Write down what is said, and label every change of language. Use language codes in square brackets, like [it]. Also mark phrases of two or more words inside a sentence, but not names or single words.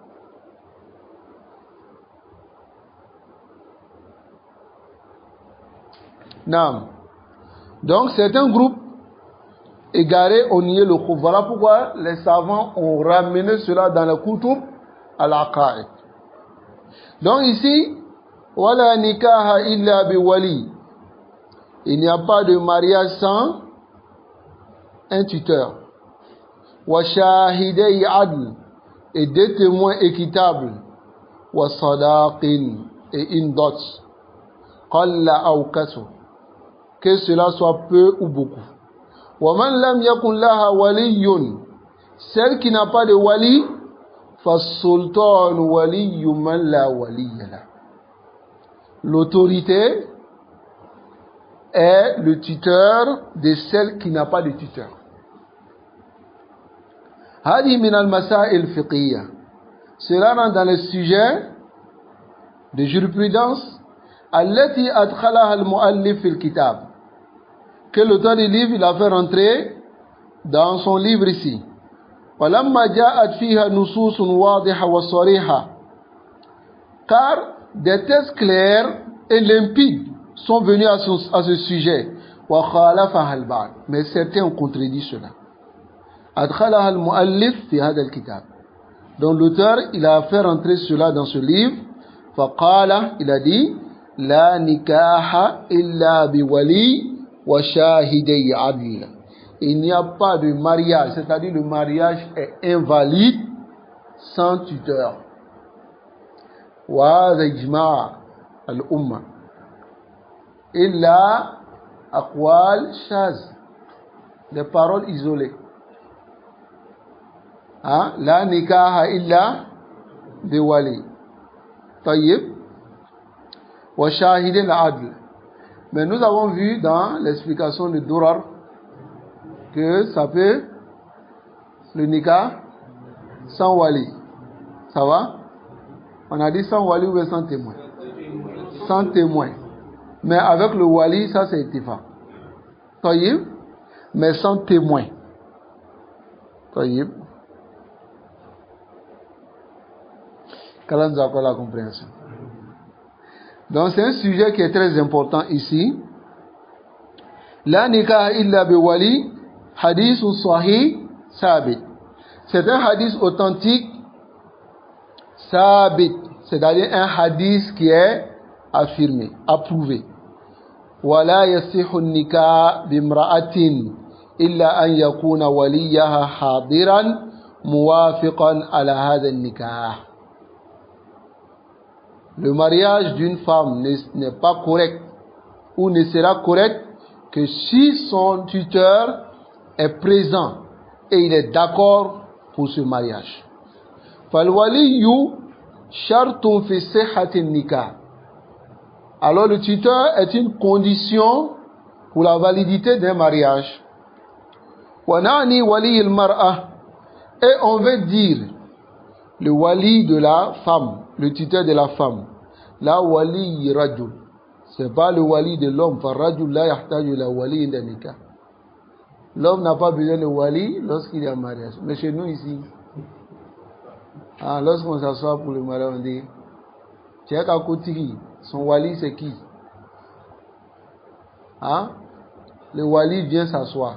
[fr] Naam. Donc c'est un groupe égaré, on niait le khouf. Voilà pourquoi les savants ont ramené cela dans le [ar] كتب العقائد. [fr] Donc ici, [ar] ولا نكاح إلا بولي. [fr] Il n'y a pas de mariage sans un tuteur. [ar] وشاهدي عدل, [fr] et deux témoins équitables. [ar] وصداق, [fr] et une dot. [ar] قل أو كثر, [fr] que cela soit peu ou beaucoup. [ar] ومن لم يكن لها ولي, [fr] celle qui n'a pas de wali, [ar] فالسلطان ولي من لا ولي له. [fr] L'autorité est le tuteur de celle qui n'a pas de tuteur. [ar] هذه من المسائل الفقهية. [fr] Cela rentre dans le sujet de jurisprudence [ar] التي أدخلها المؤلف في الكتاب, [fr] que l'auteur du livre il a fait rentrer dans son livre ici. [ar] ولما جاءت فيها نصوص واضحة وصريحة, [fr] car des textes clairs et limpides sont venus à ce sujet. [ar] وخالفها البعض, [fr] mais certains ont contredit cela. [ar] أدخلها المؤلف في هذا الكتاب. [fr] Donc l'auteur il a fait rentrer cela dans ce livre. [ar] فقال, [fr] il a dit [ar] لا نكاح إلا بولي وشاهدي عدل. [fr] Il n'y a pas de mariage, c'est-à-dire le mariage est invalide sans tuteur. [ar] وإجماع الأمة إلا أقوال شاذة, [fr] des paroles isolées. [ar] Hein? لا نكاح إلا بولي. طيب. وشاهدي عدل. [fr] Mais nous avons vu dans l'explication de Durar que ça peut, le nikah sans wali. Ça va? On a dit sans wali ou sans témoin? Sans témoin. Mais avec le wali, ça c'est ittifa. Taïb. Mais sans témoin. Taïb. Qu'Allah nous accorde la compréhension. Donc c'est un sujet qui est très important ici. [ar] لا نكاح إلا بولي، حديث صحيح ثابت. [fr] C'est un hadith authentique sabit, c'est-à-dire un hadith qui est affirmé, approuvé. [ar] ولا يصح نكاح بامرأة إلا أن يكون وليها حاضرا موافقا على هذا نكاح. [fr] Le mariage d'une femme n'est pas correct ou ne sera correct que si son tuteur est présent et il est d'accord pour ce mariage. [ar] فالولي شرط في صحة النكاح. [fr] Alors le tuteur est une condition pour la validité d'un mariage. [ar] ونعني ولي المرأة, [fr] et on veut dire le wali de la femme, le tuteur de la femme. [ar] لا ولي رجل, [fr] c'est pas le wali de l'homme. [ar] فالرجل لا يحتاج لولي عند النكاح. [fr] L'homme n'a pas besoin de wali lorsqu'il est en mariage. Mais chez nous ici, lorsqu'on s'assoit pour le mariage, on dit Tchèque à Kotiri, son wali c'est qui? Le wali vient s'asseoir.